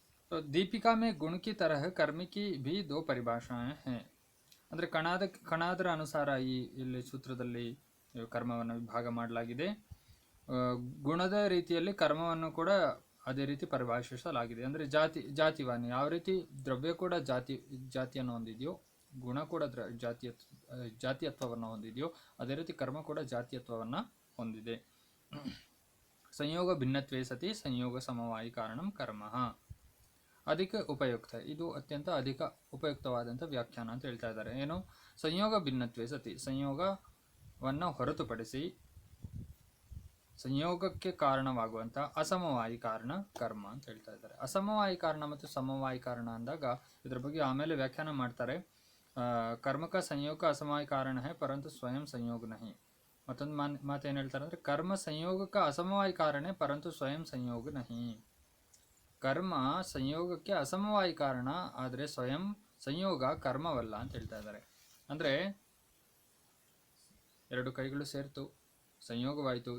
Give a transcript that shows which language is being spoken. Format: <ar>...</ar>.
<hi>तो दीपिका में गुण की तरह कर्म की भी 2 ಪರಿಭಾಷಾएं हैं.</hi> <kn>ಅಂದರೆ ಕಣಾದರ ಅನುಸಾರ ಇಲ್ಲಿ ಸೂತ್ರದಲ್ಲಿ ಕರ್ಮವನ್ನು ವಿಭಾಗ ಮಾಡಲಾಗಿದೆ. ಗುಣದ ರೀತಿಯಲ್ಲಿ ಕರ್ಮವನ್ನು ಕೂಡ ಅದೇ ರೀತಿ ಪರಿಭಾಷಿಸಲಾಗಿದೆ. ಅಂದರೆ ಜಾತಿವಾನಿ, ಯಾವ ರೀತಿ ದ್ರವ್ಯ ಕೂಡ ಜಾತಿಯನ್ನು ಹೊಂದಿದೆಯೋ, ಗುಣ ಕೂಡ ಜಾತಿಯತ್ವವನ್ನು ಹೊಂದಿದೆಯೋ, ಅದೇ ರೀತಿ ಕರ್ಮ ಕೂಡ ಜಾತಿಯತ್ವವನ್ನು ಹೊಂದಿದೆ.</kn> <sa>ಸಂಯೋಗ ಭಿನ್ನತ್ವೇ ಸತಿ ಸಂಯೋಗ ಸಮವಾಯಿ ಕಾರಣಂ ಕರ್ಮ ಅಧಿಕ ಉಪಯುಕ್ತ.</sa> <kn>ಇದು ಅತ್ಯಂತ ಅಧಿಕ ಉಪಯುಕ್ತವಾದಂಥ ವ್ಯಾಖ್ಯಾನ ಅಂತ ಹೇಳ್ತಾ ಇದ್ದಾರೆ. ಏನು? ಸಂಯೋಗ ಭಿನ್ನತ್ವೇ ಸತಿ, ಸಂಯೋಗವನ್ನು ಹೊರತುಪಡಿಸಿ ಸಂಯೋಗಕ್ಕೆ ಕಾರಣವಾಗುವಂಥ ಅಸಮವಾಯಿ ಕಾರಣ ಕರ್ಮ ಅಂತ ಹೇಳ್ತಾ ಇದ್ದಾರೆ. ಅಸಮವಾಯಿ ಕಾರಣ ಮತ್ತು ಸಮವಾಯಿ ಕಾರಣ ಅಂದಾಗ ಇದರ ಬಗ್ಗೆ ಆಮೇಲೆ ವ್ಯಾಖ್ಯಾನ ಮಾಡ್ತಾರೆ.</kn> <hi>कर्म का संयोग का असमवाय कारण है परंतु स्वयं संयोग नहीं.</hi> <kn>ಮತ್ತೊಂದು ಮಾತೇನು ಹೇಳ್ತಾರೆ ಅಂದರೆ ಕರ್ಮ ಸಂಯೋಗಕ್ಕೆ ಅಸಮವಾಯಿ ಕಾರಣ</kn> <hi>ಪರಂತು ಸ್ವಯಂ ಸಂಯೋಗ ನಹಿ.</hi> <kn>ಕರ್ಮ ಸಂಯೋಗಕ್ಕೆ ಅಸಮವಾಯಿ ಕಾರಣ, ಆದರೆ ಸ್ವಯಂ ಸಂಯೋಗ ಕರ್ಮವಲ್ಲ ಅಂತ ಹೇಳ್ತಾ ಇದ್ದಾರೆ. ಅಂದರೆ 2 ಕೈಗಳು ಸೇರ್ತು, ಸಂಯೋಗವಾಯಿತು.</kn>